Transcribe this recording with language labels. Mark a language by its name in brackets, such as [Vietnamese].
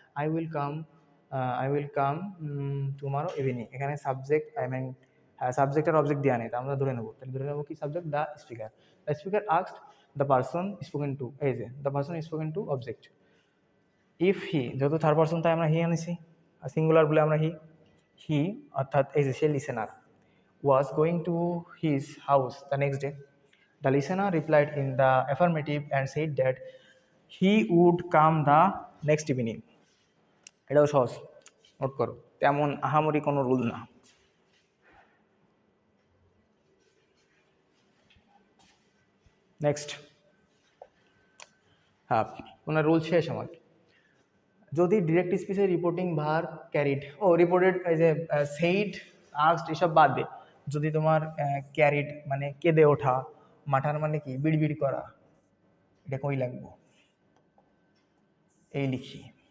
[English] I will come tomorrow evening, [Bangla] এখানে subject subject আর object দেওয়া নেই, তা আমরা ধরে নেবো, তাহলে ধরে নেবো কি subject, [English] the speaker asked the person spoken to, [Bangla] এই যে the person spoken to object. If he, যেহেতু থার্ড পারসন তাই আমরা হি আনিছি, আর সিঙ্গুলার বলে আমরা হি অর্থাৎ এই যে সে listener, [English] was going to his house the next day. The listener replied in the affirmative and said that he would come the next evening. [Bangla] এটাও সহজ, নোট করো, তেমন আহামরি কোনো রুল না। নেক্সট, হ্যাঁ ওনার রুল শেষ আমার। যদি direct স্পিচে reporting verb carried, reported, এই যে সেইড, আস্কড এসব বাদ দে, যদি তোমার ক্যারিড মানে কেঁদে ওঠা, মাঠার মানে কি বিড়বিড় করা, এটা কই লাগবো, এই লিখি,